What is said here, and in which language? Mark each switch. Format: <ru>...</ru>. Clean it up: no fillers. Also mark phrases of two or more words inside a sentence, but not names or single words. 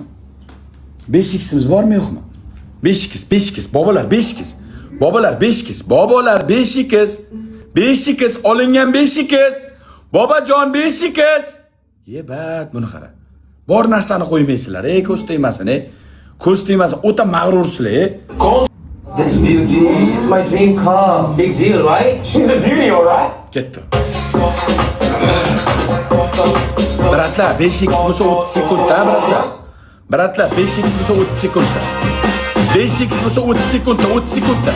<uz>5x'imiz bormi yo'qmi? 5x. Bobolar 5x. Bobolar 5x. Bobolar 5x. 5x olingan 5x. Bobajon 5x. Yebat, buni qara. Bor narsani qo'ymaysizlar, ko'z tegmasin, Ko'z tegmasin, o'ta mag'rursizlar,</uz> <en>This beauty is my dream car. Big deal, right? She's a beauty, alright?</en> <uz>Ketdi. Bratlar, 5x bo'lsa 30 sekundda, bratlar. Bratlar, 5x bo'lsa 30 sekundda. 5x bo'lsa 30 sekundda, 30 sekundda.</uz>